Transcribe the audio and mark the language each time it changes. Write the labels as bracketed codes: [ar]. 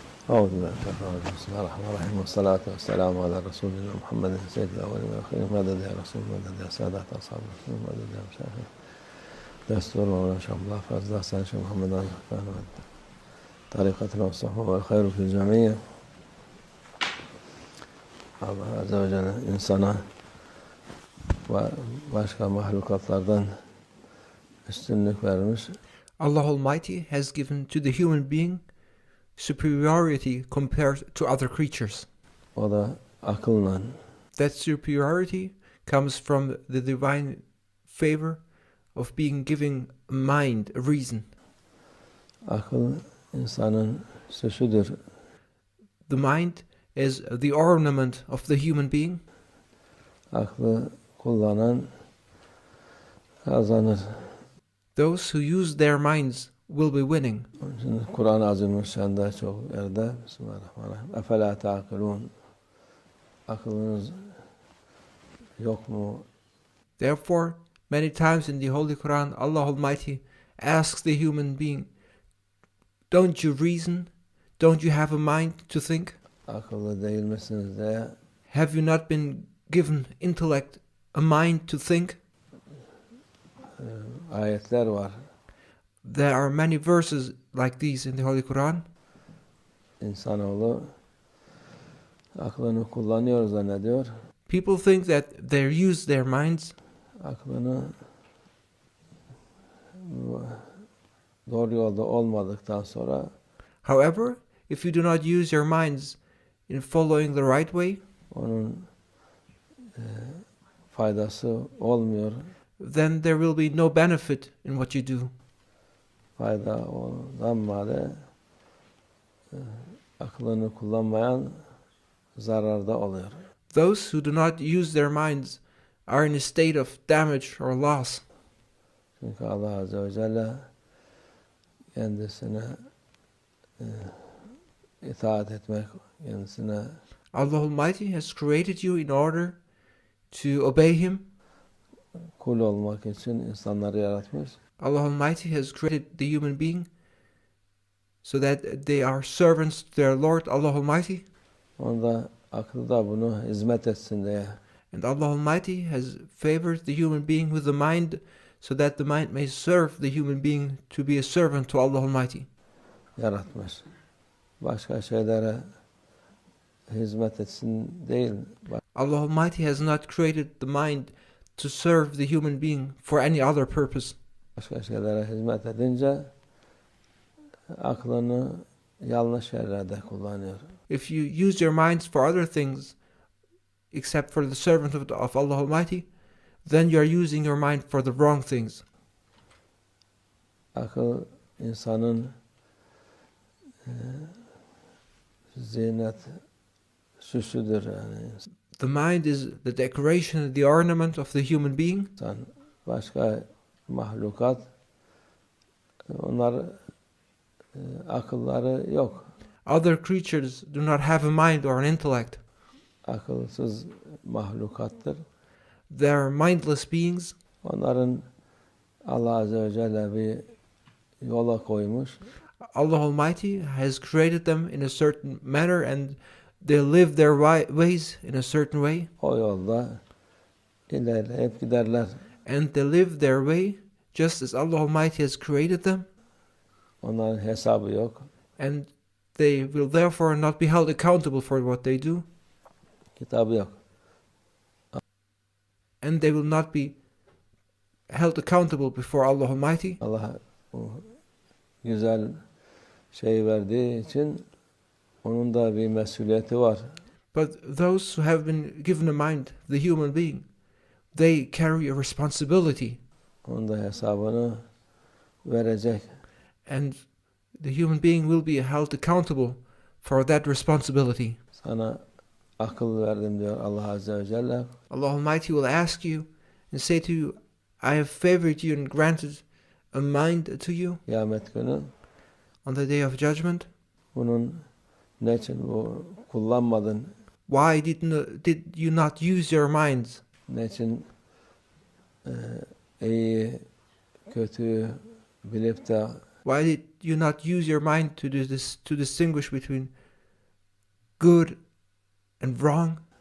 [ar] أعوذ بالله من الشيطان الرجيم. بسم الله الرحمن الرحيم والصلاة والسلام على رسولنا محمد سيد الأولين والآخرين. مدد يا رسول، مدد يا سادة أصحاب الرسول، مدد يا مشايخ دستور مولانا الله فضل Sh.Muhammad الرحمن طريقتنا والصحبة والخير في الجميع. [tr] Allah Azze ve Celle insana ve başka mahlukatlardan üstünlük vermiş. [en] Allah Almighty has given to the human being superiority compared to other creatures. [tr] O da akılla. [en] That superiority comes from the divine favor of being given a mind, a reason. [tr] Akıl insanın süsüdür. [en] The mind is the ornament of the human being. [tr] Aklı kullanan kazanır. [en] Those who use their minds will be winning. [tr] Onun için Kur'an-ı Azimüşşan'da çok yerde Bismillahirrahmanirrahim. [ar] Efela ta'kilun. [tr] Akılınız yok mu? [en] Therefore, many times in the Holy Quran, Allah Almighty asks the human being, don't you reason? Don't you have a mind to think? [tr] Akıllı değil misiniz diye. [en] Have you not been given intellect, a mind to think? [tr] Ayetler var. [en] There are many verses like these in the Holy Quran. [tr] İnsanoğlu aklını kullanıyor zannediyor. [en] People think that they use their minds. [tr] Aklını doğru yolda olmadıktan sonra [en] However, if you do not use your minds in following the right way, [tr] onun faydası olmuyor. [en] then there will be no benefit in what you do. [tr] Fayda olmamalı. Aklını kullanmayan zararda oluyor. [en] Those who do not use their minds are in a state of damage or loss. [tr] Çünkü Allah Azze ve Celle kendisine itaat etmek, kendisine [en] Allah Almighty has created you in order to obey Him. [tr] kul olmak için insanları yaratmış. [en] Allah Almighty has created the human being so that they are servants to their Lord, Allah Almighty. [tr] Onda aklı da bunu hizmet etsin diye. [en] And Allah Almighty has favored the human being with the mind so that the mind may serve the human being to be a servant to Allah Almighty. [tr] Yaratmış. Başka şeylere hizmet etsin değil. [en] Allah Almighty has not created the mind to serve the human being for any other purpose. [tr] Başka şeylere hizmet edince aklını yanlış yerlerde kullanıyor. [en] If you use your minds for other things except for the servant of Allah Almighty, then you are using your mind for the wrong things. [tr] Akıl insanın zinet süsüdür yani. [en] The mind is the decoration, the ornament of the human being. [tr] İnsan, başka mahlukat, onlar akılları yok. [en] Other creatures do not have a mind or an intellect. [tr] Akılsız mahlukattır. [en] They are mindless beings. [tr] Onların Allah Azze ve Celle bir yola koymuş. [en] Allah Almighty has created them in a certain manner and they live their ways in a certain way. [tr] O yolda ilerleyip giderler. [en] And they live their way just as Allah Almighty has created them. [tr] Onların hesabı yok. [en] And they will therefore not be held accountable for what they do. [tr] Kitabı yok. [en] And they will not be held accountable before Allah Almighty. [tr] Allah o güzel şey verdiği için onun da bir mesuliyeti var. [en] But those who have been given a mind, the human being, they carry a responsibility. [tr] Onun da hesabını verecek. [en] And the human being will be held accountable for that responsibility. [tr] Sana akıl verdim diyor Allah Azze ve Celle. [en] Allah Almighty will ask you and say to you, I have favored you and granted a mind to you. [tr] Kıyamet günü [en] on the day of judgment? [tr] Bunun ne için bu kullanmadın? [en] Why did you not use your minds? [tr] Ne için iyi, kötü bilip de [en] Why did you not use your mind to distinguish between good and wrong?